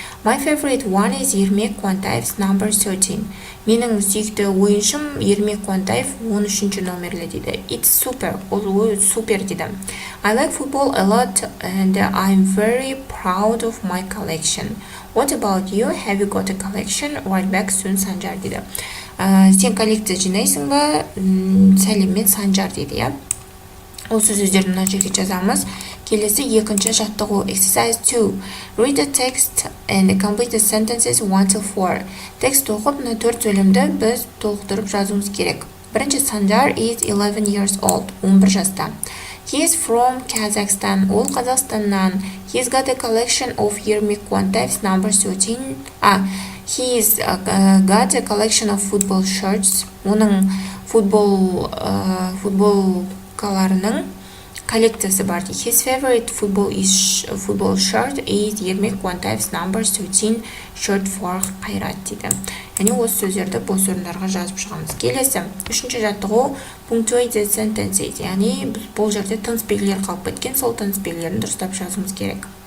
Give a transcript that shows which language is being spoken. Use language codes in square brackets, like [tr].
[en] My favorite one is Ермек Қуантаев's number 13. [kk] Менің сүйікті ойыншым Ермек Қуантаев 13-ші номерлі дейді. [en] It's super, [kk] ол супер дейді. [en] I like football a lot and I'm very proud of my collection. What about you? Have you got a collection? Right back soon, Санжар [kk] дейді. Сен коллекция жинайсың ба? Сәлеммен Санжар дейді, иә? Осы сөздерді мына жерге жазамыз. Келесі екінші жаттығу Exercise 2. [en] Read the text and complete the sentences 1-4. [kk] Текст оқып, мына 4 сөйлемді біз толықтырып жазуымыз керек. Бірінші, [en] Sanjar is 11 years old. [kk] 11 жаста. [en] He is from Kazakhstan. [kk] Ол Қазақстаннан. [en] He's got a collection of Ермек Қуантаев's number 13. He's got a collection of football shirts. [kk] Оның футболкаларының коллекциясы бар. [en] His favorite football shirt is Ермек Қуантаев's number 13 shirt for Қайрат [kk] дейді. Яғни осы сөздерді бос орындарға жазып шығамыз. Келесі, үшінші жаттығу [en] punctuate the sentences. [kk] Яғни бұл жерде тыныс белгілері қалып кеткен, сол тыныс белгілерін дұрыстап жазуымыз керек.